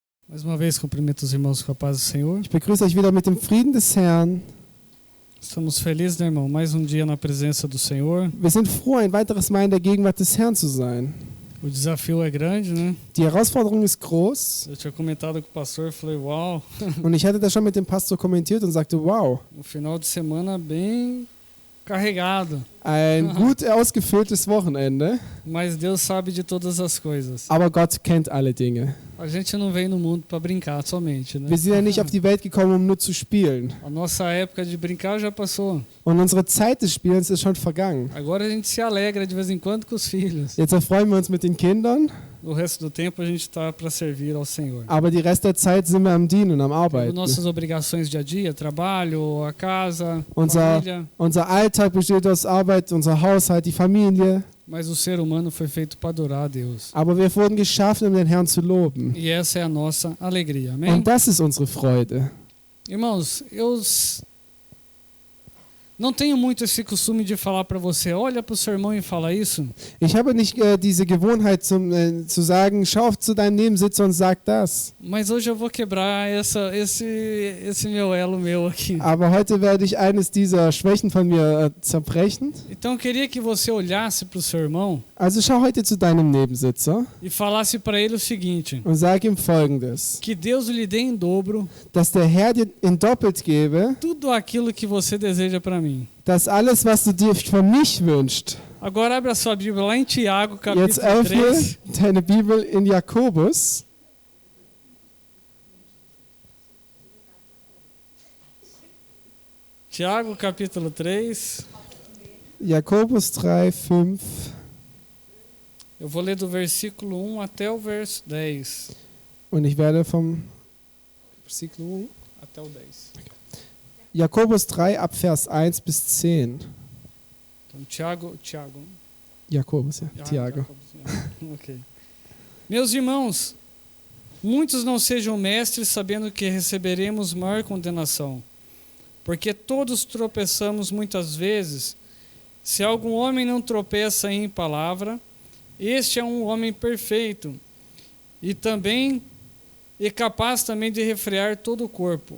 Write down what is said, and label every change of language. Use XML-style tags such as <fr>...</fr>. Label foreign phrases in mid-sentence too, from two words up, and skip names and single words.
<pt>Mais uma vez, cumprimento os irmãos com a paz do Senhor.</pt> <de>Ich begrüße euch wieder mit dem Frieden des Herrn.</de> <pt>Estamos felizes, né, irmão? Mais um dia na presença do Senhor.</pt> <de>Wir sind froh, ein weiteres Mal in der Gegenwart des Herrn zu sein.</de> <pt>O desafio é grande, né?</pt> <de>Die Herausforderung ist groß</de> <pt>Eu tinha comentado com o pastor, eu falei, uau,</pt> <de>und ich hatte das schon mit dem Pastor kommentiert und sagte, wow,</de> <pt>um final de semana bem carregado.</pt> <de>ein gut ausgefülltes Wochenende,</de> <pt>Mas Deus sabe de todas as coisas.</pt> <de>aber Gott kennt alle Dinge.</de> <pt>A gente não veio no mundo para brincar somente, né?</pt> <de>Wir sind ja nicht auf die Welt gekommen, um nur zu spielen.</de> <pt>A nossa época de brincar já passou.</pt> <de>Und unsere Zeit des Spielens ist schon vergangen.</de> <pt>Agora a gente se alegra de vez em quando com os filhos.</pt> <de>Jetzt erfreuen wir uns mit den Kindern,</de> <pt>O resto do tempo a gente está para servir ao Senhor.</pt> <de>aber die Rest der Zeit sind wir am Dienen, am Arbeiten.</de> <pt>Nossas obrigações dia a dia, trabalho, a casa,</pt> <de>Unser,</de> <pt>família.</pt> <de>unser Alltag besteht aus Arbeit, unser Haushalt, die Familie.</de> <pt>Mas o ser humano foi feito para adorar a Deus.</pt> <de>Aber wir wurden geschaffen, um den Herrn zu loben.</de> <pt>E essa é a nossa alegria. Amém?</pt> <de>Und das ist unsere Freude.</de> <pt>Irmãos, eu não tenho muito esse costume de falar para você, olha para o seu irmão e fala isso.</pt> <de>Ich habe nicht diese Gewohnheit zu sagen, schau zu deinem Nebensitzer und sag das.</de> <pt>Mas hoje eu vou quebrar esse meu elo meu aqui.</pt> <de>Aber heute werde ich eines dieser Schwächen von mir zerbrechen.</de> <pt>Então eu queria que você olhasse para o seu irmão</pt> <de>Also schau heute zu deinem Nebensitzer</de> <pt>e falasse para ele o seguinte,</pt> <de>und sag ihm Folgendes.</de> <pt>que Deus lhe dê em dobro</pt> <de>Dass der Herr dir in doppelt gebe,</de> <pt>tudo aquilo que você deseja para mim.</pt> <de>dass alles, was du dir von mich wünschst.</de> <pt>Agora abre a sua Bíblia lá em Tiago,</pt> <de>Jetzt</de> <pt>capítulo</pt> <de>öffne 3. deine Bibel in Jakobus.</de> <pt>Tiago, capítulo 3.</pt> <de>Jakobus 3, 5.</de> <pt>Eu vou ler do versículo 1 até o verso 10.</pt> <de>Und ich werde vom Versículo</de> <pt>Até o 10.</pt> <de>Jakobus 3 ab Vers 1 bis 10.</de> <pt>Então, Tiago.</pt> <de>Jakobus, ja.</de> <pt>Tiago. Ok. Meus irmãos, muitos não sejam mestres sabendo que receberemos maior condenação. Porque todos tropeçamos muitas vezes. Se algum homem não tropeça em palavra, este é um homem perfeito e capaz também de refrear todo o corpo.</pt>